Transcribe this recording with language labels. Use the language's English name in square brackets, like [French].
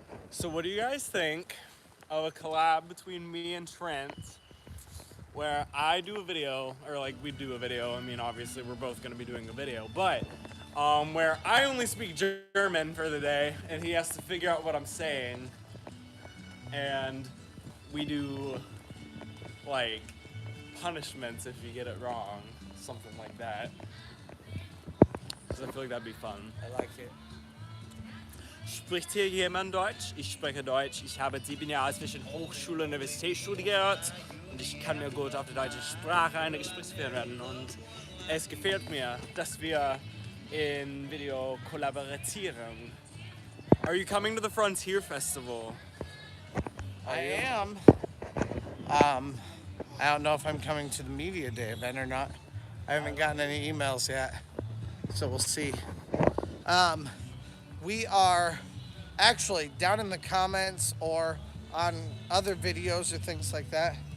[English] So what do you guys think of a collab between me and Trent, where I do a video, or like we do a video. I mean, obviously we're both gonna be doing a video, but where I only speak German for the day, and he has to figure out what I'm saying, and we do like punishments if you get it wrong, something like that. So I feel like that'd be fun. I like it. [German] Spricht hier jemand Deutsch? Ich spreche Deutsch. Ich habe 7 Jahre zwischen Hochschule und Universität studiert und ich kann mir gut auf die deutsche Sprache eine Gesprächsführerin werden. Und es gefällt mir, dass wir in Video kollaborieren. [English] Are you coming to the Frontier Festival? I am. I don't know if I'm coming to the media day event or not. I haven't gotten any emails yet, so we'll see. We are actually down in the comments or on other videos or things like that.